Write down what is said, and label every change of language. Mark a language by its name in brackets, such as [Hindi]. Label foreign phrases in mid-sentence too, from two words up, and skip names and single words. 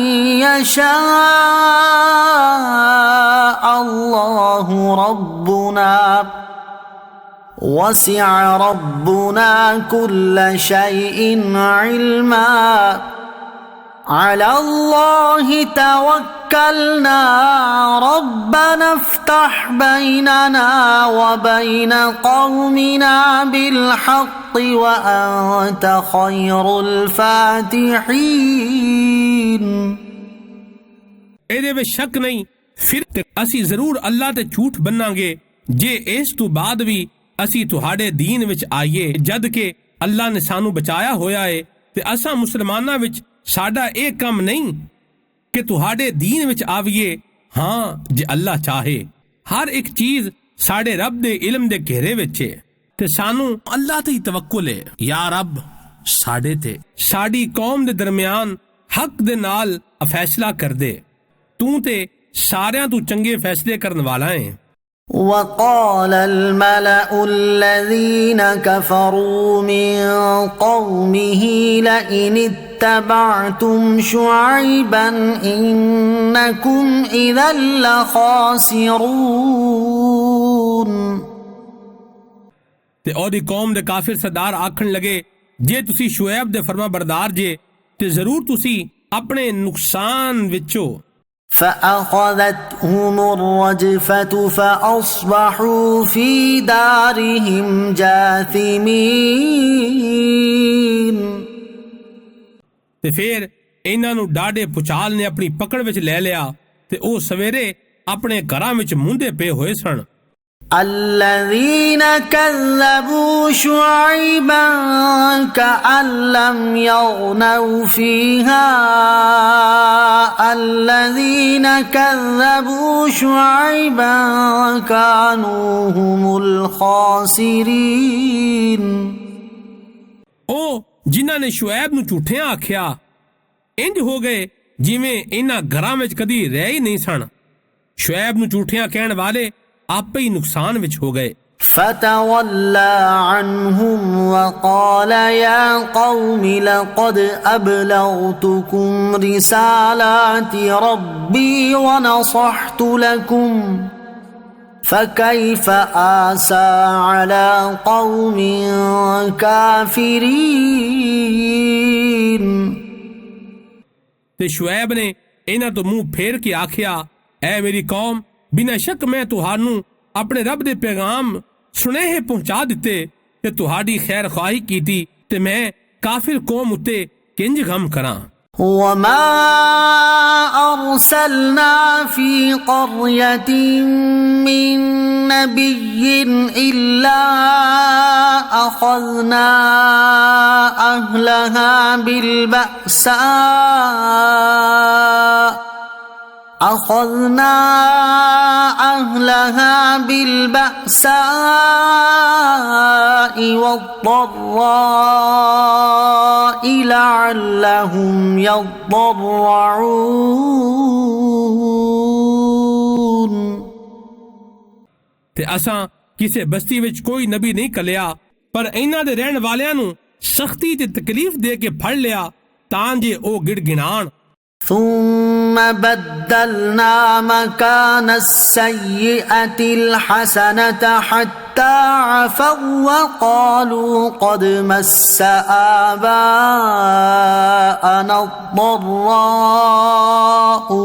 [Arabic] يشاء الله ربنا وسع ربنا كل شيء علما على الله توكلنا ربنا افتح بيننا وبين قومنا بالحق وأنت خير الفاتحين۔ [Punjabi] ਇਹਦੇ ਵਿੱਚ ਸ਼ੱਕ ਨਹੀਂ, ਫਿਰ ਅਸੀਂ ਜ਼ਰੂਰ ਅੱਲਾ ਤੇ ਝੂਠ ਬੰਨਾਂਗੇ ਜੇ ਇਸ ਤੋਂ ਬਾਅਦ ਵੀ ਅਸੀਂ ਤੁਹਾਡੇ ਦੀਨ ਵਿੱਚ ਆਈਏ, ਜਦ ਕਿ ਅੱਲਾ ਨੇ ਸਾਨੂੰ ਬਚਾਇਆ ਹੋਇਆ ਏ ਤੇ ਅਸਾਂ ਮੁਸਲਮਾਨਾਂ ਵਿੱਚ ਸਾਡਾ ਇਹ ਕੰਮ ਨਹੀਂ ਕਿ ਤੁਹਾਡੇ ਦੀਨ ਵਿੱਚ ਆਵੀਏ। ਹਾਂ, ਜੇ ਅੱਲਾ ਚਾਹੇ। ਹਰ ਇੱਕ ਚੀਜ਼ ਸਾਡੇ ਰੱਬ ਦੇ ਇਲਮ ਦੇ ਘੇਰੇ ਵਿੱਚ ਏ ਤੇ ਸਾਨੂੰ ਅੱਲਾ ਤੇ ਹੀ ਤਵੱਕੁਲ ਏ। ਯਾ ਰੱਬ, ਸਾਡੇ ਤੇ ਸਾਡੀ ਕੌਮ ਦੇ ਦਰਮਿਆਨ ਹੱਕ ਦੇ ਨਾਲ ਫੈਸਲਾ ਕਰ ਦੇ। ਤੂੰ ਤੇ ਸਾਰਿਆਂ ਤੋਂ ਚੰਗੇ ਫੈਸਲੇ ਕਰਨ ਵਾਲਾ ਏ। [Arabic] وقال الملأ الذين كفروا من قومه لئن اتبعتم شعيبا إنكم إذا لخاسرون۔ [Punjabi] ਤੇ ਉਹਦੀ ਕੌਮ ਦੇ ਕਾਫਿਰ ਸਰਦਾਰ ਆਖਣ ਲਗੇ, ਜੇ ਤੁਸੀਂ ਸ਼ੁਐਬ ਦੇ ਫਰਮਾ ਬਰਦਾਰ ਜੇ ਤੇ ਜ਼ਰੂਰ ਤੁਸੀਂ ਆਪਣੇ ਨੁਕਸਾਨ ਵਿੱਚੋਂ। [Arabic] فأخذتهم الرجفة فأصبحوا في دارهم جاثمين۔ [Punjabi] ਤੇ ਫਿਰ ਇਹਨਾਂ ਨੂੰ ਡਾਢੇ ਪੁਚਾਲ ਨੇ ਆਪਣੀ ਪਕੜ ਵਿੱਚ ਲੈ ਲਿਆ ਤੇ ਉਹ ਸਵੇਰੇ ਆਪਣੇ ਘਰਾਂ ਵਿੱਚ ਮੁੰਦੇ ਪਏ ਹੋਏ ਸਨ। [Arabic] الذين كذبوا شعيبا كأن لم يغنوا فيها الذين كذبوا شعيبا كانوا هم الخاسرين۔ [Punjabi] ਉਹ ਜਿਨ੍ਹਾਂ ਨੇ ਸ਼ੁਐਬ ਨੂੰ ਝੂਠਿਆਂ ਆਖਿਆ ਇੰਜ ਹੋ ਗਏ ਜਿਵੇਂ ਇਹਨਾਂ ਘਰਾਂ ਵਿੱਚ ਕਦੀ ਰਹਿ ਹੀ ਨਹੀਂ ਸਨ। ਸ਼ੁਐਬ ਨੂੰ ਝੂਠਿਆਂ ਕਹਿਣ ਵਾਲੇ ਆਪੇ ਹੀ ਨੁਕਸਾਨ ਵਿੱਚ ਹੋ ਗਏ। [Arabic] فتولى عنهم وقال يا قوم لقد أبلغتكم رسالات ربي ونصحت لكم فكيف آسى على قوم كافرين۔ [Punjabi] ਤੇ ਸ਼ੁਐਬ ਨੇ ਇਨ੍ਹਾਂ ਤੋਂ ਮੂੰਹ ਫੇਰ ਕੇ ਆਖਿਆ, ਐ ਮੇਰੀ ਕੌਮ, ਬਿਨਾਂ ਸ਼ੱਕ ਮੈਂ ਤੁਹਾਨੂੰ ਆਪਣੇ ਰੱਬ ਦੇ ਪੈਗ਼ਾਮ ਸੁਨੇਹੇ ਪਹੁੰਚਾ ਦਿੱਤੇ ਤੇ ਤੁਹਾਡੀ ਖ਼ੈਰ ਖ਼ਵਾਹੀ ਕੀਤੀ ਤੇ ਮੈਂ ਕਾਫ਼ਿਰ ਕੌਮ ਉੱਤੇ ਕਿੰਜ ਗ਼ਮ ਕਰਾਂ। [Arabic] وما أرسلنا في قرية من نبي إلا أخذنا أهلها بالبأساء والضراء لعلهم يضرعون۔ [Punjabi] ਤੇ ਅਸਾਂ ਕਿਸੇ ਬਸਤੀ ਵਿੱਚ ਕੋਈ ਨਬੀ ਨਹੀਂ ਕਲਿਆ, ਪਰ ਇਹਨਾਂ ਦੇ ਰਹਿਣ ਵਾਲਿਆਂ ਨੂੰ ਸਖਤੀ ਤੇ ਤਕਲੀਫ ਦੇ ਕੇ ਫੜ ਲਿਆ ਤਾਂ ਜੇ ਉਹ ਗਿੜਗਿਣਾਣ। [Arabic] ثم بدلنا مكان السيئة الحسنة حتى عفوا وقالوا قد مس آباءنا الضراء